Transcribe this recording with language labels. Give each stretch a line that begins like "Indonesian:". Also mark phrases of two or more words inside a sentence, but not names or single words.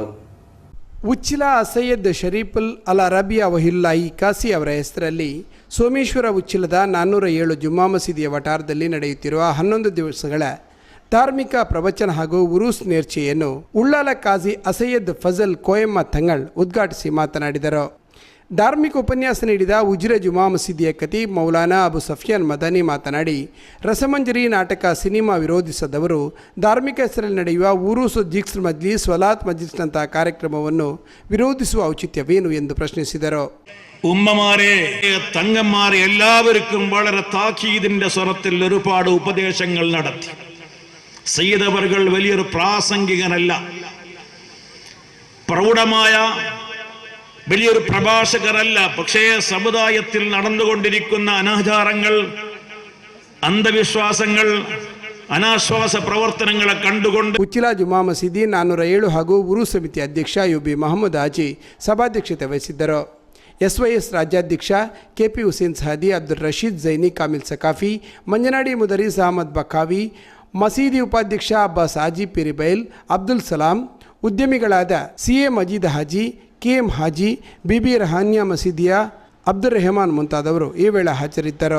Kannada: ಉಚ್ಚಿಲ ಸೈಯದ್ ಶರೀಫುಲ್ ಅಲ್ ಅರಬಿಯಾ ವಹಿಲ್ಲಾಯಿ ಕಾಸಿ ಅವರ ಹೆಸರಲ್ಲಿ ಸೋಮೇಶ್ವರ ಉಚ್ಚಿಲದ 407 ಜುಮ್ಮಾ ಮಸೀದಿಯ ವಠಾರದಲ್ಲಿ ನಡೆಯುತ್ತಿರುವ 11 ದಿವಸಗಳ ಧಾರ್ಮಿಕ ಪ್ರವಚನ ಹಾಗೂ ಉರೂಸ್ ನೇರ್ಚೆಯನ್ನು ಉಳ್ಳಾಲ ಕಾಜಿ ಅಸಯ್ಯದ್ ಫಜಲ್ ಕೋಯಮ್ಮ ತಂಗಳ್ ಉದ್ಘಾಟಿಸಿ ಮಾತನಾಡಿದರು. ಧಾರ್ಮಿಕ ಉಪನ್ಯಾಸ ನೀಡಿದ ಉಜಿರೆ ಜುಮಾ ಮಸೀದಿಯ ಖತೀಬ್ ಮೌಲಾನಾ ಅಬು ಸಫಿಯಾನ್ ಮದನಿ ಮಾತನಾಡಿ, ರಸಮಂಜರಿ ನಾಟಕ ಸಿನಿಮಾ ವಿರೋಧಿಸದವರು ಧಾರ್ಮಿಕ ಹೆಸರಲ್ಲಿ ನಡೆಯುವ ಉರೂಸು ಜಿಕ್ಸ್ ಮಜ್ಲಿಸ್, ವಲಾತ್ ಮಜ್ಲಿಸ್ನಂತಹ ಕಾರ್ಯಕ್ರಮವನ್ನು ವಿರೋಧಿಸುವ ಔಚಿತ್ಯವೇನು ಎಂದು പ്രശ്നിಸಿದರು.
Malayalam: ഉമ്മമാരെ, തങ്ങന്മാരെ എല്ലാവർക്കും വളരെ താക്കീതിന്റെ സ്വരത്തിൽ ഒരുപാട് ഉപദേശങ്ങൾ നടത്തി. സയ്യിദ് അവർകൾ വലിയൊരു പ്രാസംഗികനല്ല, പ്രൗഢമായ വലിയൊരു പ്രഭാഷകരല്ല. പക്ഷേ സമുദായത്തിൽ നടന്നുകൊണ്ടിരിക്കുന്ന അനാചാരങ്ങൾ, അന്ധവിശ്വാസങ്ങൾ,
Kannada: ಅನಾಶ್ವಾಸ ಪ್ರವರ್ತನಗಳ ಕಂಡುಕೊಂಡು ಉಚ್ಚಿಲ ಜುಮಾ ಮಸೀದಿ 407 ಹಾಗೂ ಉರು ಸಮಿತಿ ಅಧ್ಯಕ್ಷ ಯುಬಿ ಮಹಮ್ಮದ್ ಹಾಜಿ ಸಭಾಧ್ಯಕ್ಷತೆ ವಹಿಸಿದ್ದರು. SYS ರಾಜ್ಯಾಧ್ಯಕ್ಷ KP ಹುಸೇನ್ ಸಹದಿ, ಅಬ್ದುಲ್ ರಶೀದ್ ಜೈನಿ, ಕಾಮಿಲ್ ಸಕಾಫಿ, ಮಂಜನಾಡಿ ಮುದರೀಸ್ ಅಹಮದ್ ಬಕಾವಿ, ಮಸೀದಿ ಉಪಾಧ್ಯಕ್ಷ ಅಬ್ಬಾಸ್ ಹಾಜಿ ಪಿರಿಬೈಲ್, ಅಬ್ದುಲ್ ಸಲಾಂ, ಉದ್ಯಮಿಗಳಾದ CA ಮಜೀದ್ ಹಾಜಿ, KM ಹಾಜಿ, ಬಿಬಿ ರಹಾನ್ಯಾ ಮಸೀದಿಯ ಅಬ್ದುಲ್ ರೆಹಮಾನ್ ಮುಂತಾದವರು ಈ ವೇಳೆ ಹಾಜರಿದ್ದರು.